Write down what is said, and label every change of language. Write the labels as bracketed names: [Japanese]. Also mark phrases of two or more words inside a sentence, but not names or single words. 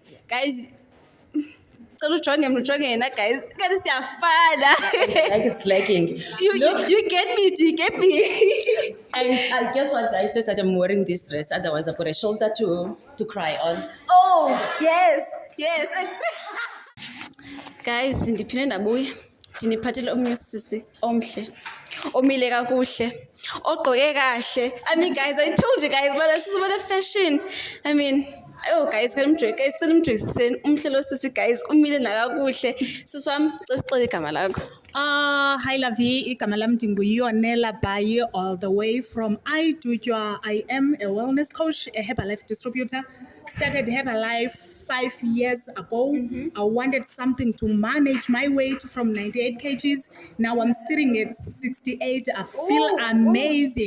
[English] Guys, guys, guys, Like it's lagging. you get me, do you get me? And guess what, guys? Just that I'm wearing this dress. Otherwise, I've got a shoulder to cry on. Oh, yes. Guys, [Xhosa] ndiphinde ndabuya. Ndiniphathele omnye usisi omhle. Omile kakuhle. Ogqoke kahle. [English] I mean, guys, I told you guys, but this is what a fashion. I mean, oh guys, [Xhosa] cela umdressiseni umhle lo sisi guys, umile nakakuhle. Sisi wami, cela igama lakho. Hi Lavi, igama lam ndinguyonela Bayi, [English] all the way from iDutywa. I am a wellness coach, a Herbalife distributor. Started Herbalife 5 years ago. I wanted something to manage my weight from 98 kgs. Now I'm sitting at 68. I feel amazing.